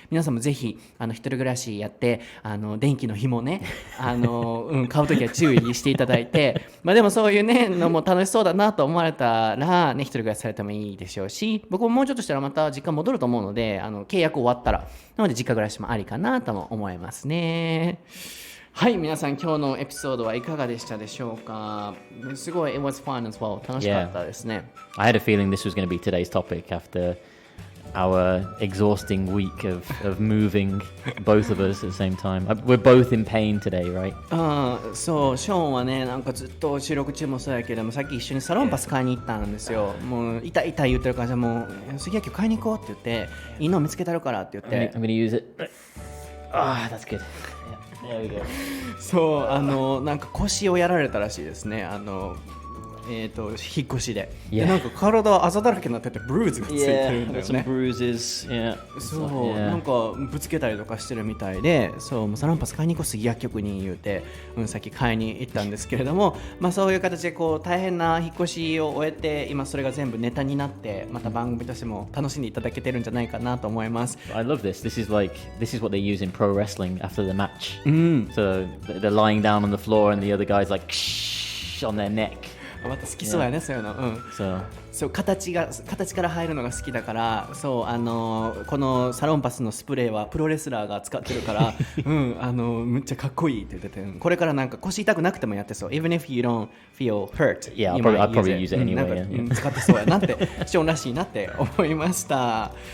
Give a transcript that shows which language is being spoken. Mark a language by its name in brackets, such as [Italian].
[Japanese] 皆さんもぜひ一人暮らしやって電気の紐ね買うときは注意していただいてでもそういうねのも楽しそうだなと思われたらね、一人暮らしされてもいいでしょうし、僕ももうちょっとしたらまた実家戻ると思うので契約終わったら、なので実家暮らしもありかなとも思いますね。はい、皆さん今日のエピソードはいかがでしたでしょうか。すごい [English] It was fun as well。 [Japanese] 楽しかったですね。 [English] I had a feeling this was going to be today's topic after our exhausting week of moving both of us at the same time. We're both in pain today, right? [Japanese] そう、ショーンはね、なんかずっと収録中もそうやけども、さっき一緒にサロンパス買いに行ったんですよ。もう痛い痛い言ってるから、じゃもう杉谷今日買いに行こうって言って、いいの見つけたるからって言って。 [English] I'm gonna use it. Ah, that's good. Yeah, there we go. [Japanese] そう、なんか腰をやられたらしいですね。引っ越しで、でなんか体あざだらけになっててブルーズがついてるんだよね。そう、なんかぶつけたりとかしてるみたいで、そうもうサロンパス買いに行こう杉薬局に言うて、さっき買いに行ったんですけれども、そういう形でこう大変な引っ越しを終えて、今それが全部ネタになって、また番組としても楽しんでいただけてるんじゃないかなと思います。 [English] I love this. This is what they use in pro wrestling after the match. So they're lying down on the floor and the other guy's like on their neck. [Japanese] また好きそうやね、そういうの。そう形から入るのが好きだから、そうこのサロンパスのスプレーはプロレスラーが使ってるからむっちゃかっこいいって言ってて、これからなんか腰痛くなくてもやってそう。 [English] Even if you don't feel hurt, Yeah, I'll probably use it anyway. [Japanese] なんか使ってそうやなってショーンらしいなって思いました。